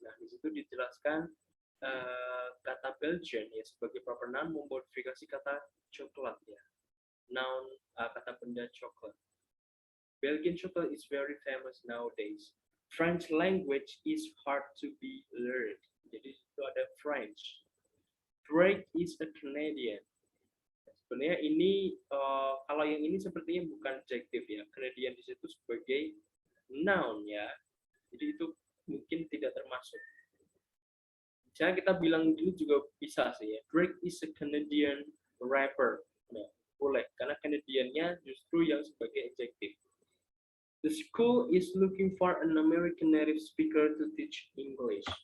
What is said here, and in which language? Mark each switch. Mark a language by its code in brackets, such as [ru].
[id] Nah, di situ dijelaskan kata Belgian ya sebagai proper noun memodifikasi kata coklat ya. Noun kata benda coklat. [en] Belgian chocolate is very famous nowadays. French language is hard to be learned. [id] Jadi itu ada [en] French. Drake is a Canadian. [id] Sebenarnya ini kalau yang ini sepertinya bukan adjective ya. Canadian di situ sebagai noun ya. Jadi itu mungkin tidak termasuk. Misalnya kita bilang ini juga bisa sih ya. [en] Drake is a Canadian rapper. [id] Nah, boleh karena Canadian-nya justru yang sebagai adjective. [en] The school is looking for an American native speaker to teach English.